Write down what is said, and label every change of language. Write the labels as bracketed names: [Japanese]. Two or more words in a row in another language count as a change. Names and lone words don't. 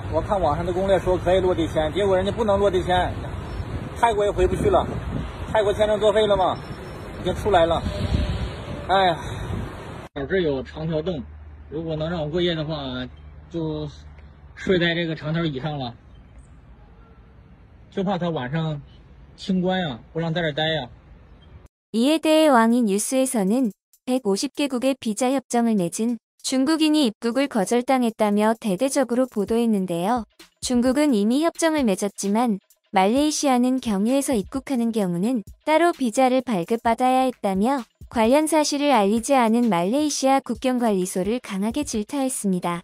[Chinese] 我看网上的攻略说可以落地签，结果人家不能落地签，泰国也回不去了，泰国签证作废了嘛，已经出来了。哎呀，我这有长条凳，如果能让我过夜的话，就睡在这个长条椅上了。就怕他晚上清关呀，不让在这待呀。 [Korean] 이에 대해 왕이 뉴스에서는 150개국의 비자 협정을 맺은 중국인이 입국을 거절당했다며 대대적으로 보도했는데요. 중국은 이미 협정을 맺었지만 말레이시아는 경유해서 입국하는 경우는 따로 비자를 발급받아야 했다며 관련 사실을 알리지 않은 말레이시아 국경관리소를 강하게 질타했습니다.